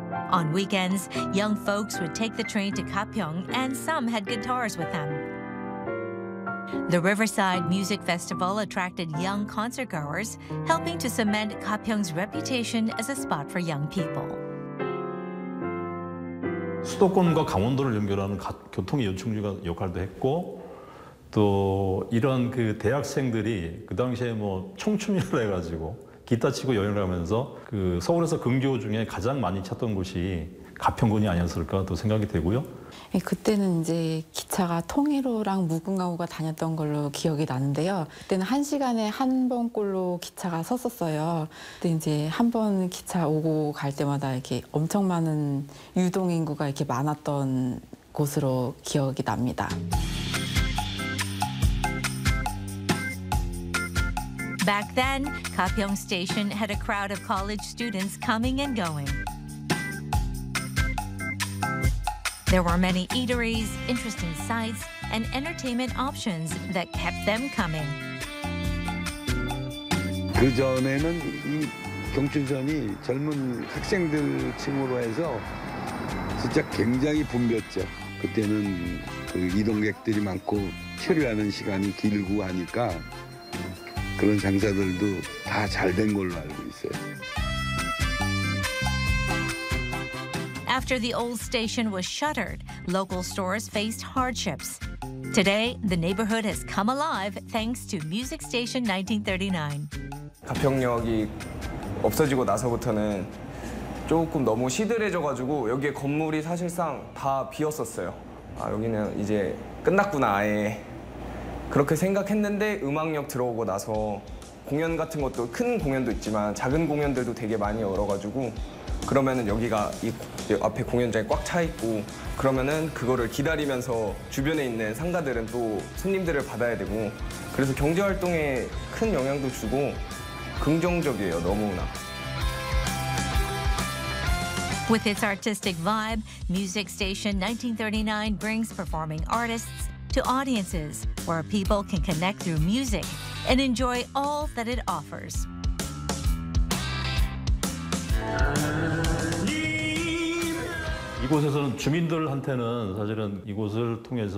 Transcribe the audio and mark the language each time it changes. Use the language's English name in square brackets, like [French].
[English] On weekends, young folks would take the train to Gapyeong and some had guitars with them. The Riverside Music Festival attracted young concertgoers, helping to cement Gapyeong's reputation as a spot for young people. [Korean] 수도권과 강원도를 연결하는 교통 요충지가 역할도 했고 또 이런 그 대학생들이 그 당시에 뭐 청춘이라 해가지고 기타 치고 여행을 하면서 그 서울에서 근교 중에 가장 많이 찾던 곳이 가평군이 아니었을까 또 생각이 되고요. 네, 그때는 이제 기차가 통일호랑 무궁화호가 다녔던 걸로 기억이 나는데요. 그때는 한 시간에 한 번꼴로 기차가 섰었어요. 근데 이제 한 번 기차 오고 갈 때마다 이렇게 엄청 많은 유동 인구가 이렇게 많았던 곳으로 기억이 납니다. [English] Back then, Gapyeong Station had a crowd of college students coming and going. There were many eateries, interesting sights, and entertainment options that kept them coming. [Korean] 그 전에는 이 경춘선이 젊은 학생들 층으로 해서 진짜 굉장히 붐볐죠. 그때는 그 이동객들이 많고 체류하는 시간이 길고 하니까 그런 장사들도 다 잘 된 걸로 알고 있어요. [English] After the old station was shuttered, local stores faced hardships. Today, the neighborhood has come alive thanks to Music Station 1939. [Korean] 가평역이 없어지고 나서부터는 조금 너무 시들해져가지고 여기에 건물이 사실상 다 비었었어요. 아, 여기는 이제 끝났구나 아예. 그렇게 생각했는데 음악역 들어오고 나서 공연 같은 것도 큰 공연도 있지만 작은 공연들도 되게 많이 열어가지고 그러면은 여기가 이 앞에 공연장이 꽉 차 있고 그러면은 그거를 기다리면서 주변에 있는 상가들은 또 손님들을 받아야 되고 그래서 경제 활동에 큰 영향도 주고 긍정적이에요 너무나. [English] With its artistic vibe, Music Station 1939 brings performing artists to audiences where people can connect through music and enjoy all that it offers. In this place, the residents can feel the culture and the music of this place through this place.